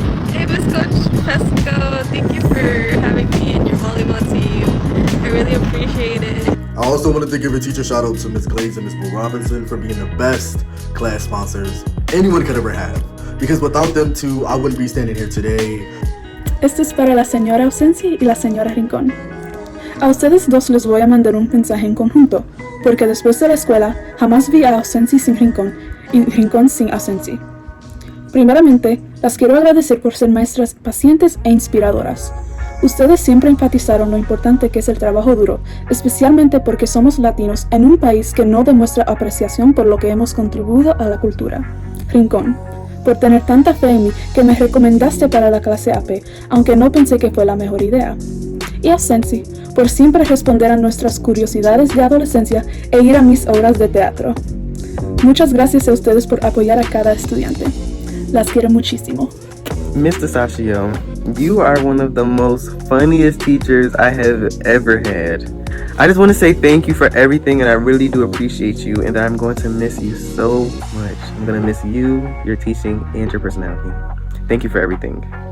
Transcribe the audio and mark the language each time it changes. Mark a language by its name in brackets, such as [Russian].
[English] Hey, Miss Coach Pesco, thank you for having me in your volleyball team. I really appreciate it. I also wanted to give a teacher shout out to Ms. Glaze and Ms. Boo Robinson for being the best class sponsors anyone could ever have. Because without them two, I wouldn't be standing here today. [Spanish] Esto es para la señora Ausencia y la señora Rincón. A ustedes dos les voy a mandar un mensaje en conjunto, porque después de la escuela jamás vi a Ausencia sin Rincón y Rincón sin Ausencia. Primeramente, las quiero agradecer por ser maestras pacientes e inspiradoras. Ustedes siempre enfatizaron lo importante que es el trabajo duro, especialmente porque somos latinos en un país que no demuestra apreciación por lo que hemos contribuido a la cultura. Rincón, por tener tanta fe en mí que me recomendaste para la clase AP, aunque no pensé que fue la mejor idea. Y Ausencia, por siempre responder a nuestras curiosidades de adolescencia e ir a mis obras de teatro. Muchas gracias a ustedes por apoyar a cada estudiante. Las quiero muchísimo. [English] Mr. Sashio, you are one of the most funniest teachers I have ever had. I just want to say thank you for everything, and I really do appreciate you, and I'm going to miss you so much. I'm going to miss you, your teaching, and your personality. Thank you for everything.